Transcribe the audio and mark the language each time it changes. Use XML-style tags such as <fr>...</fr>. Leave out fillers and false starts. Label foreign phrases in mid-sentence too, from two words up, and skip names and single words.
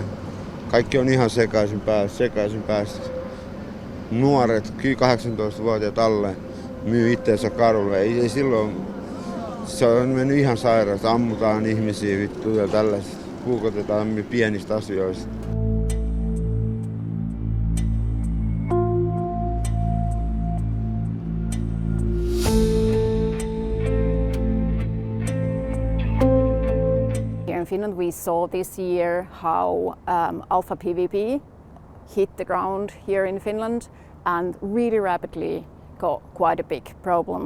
<fi>Kaikki on ihan sekaisin päässä. Nuoret, 18-vuotiaat alle, myy itteensä kadulle. Ei silloin, se on mennyt ihan sairaasti. Ammutaan ihmisiä vittu ja tällaista. Puukotetaan pienistä asioista.</fi> <en>In Finland, we saw this year how alpha PVP hit the ground here in Finland and really rapidly got quite a big problem.</en>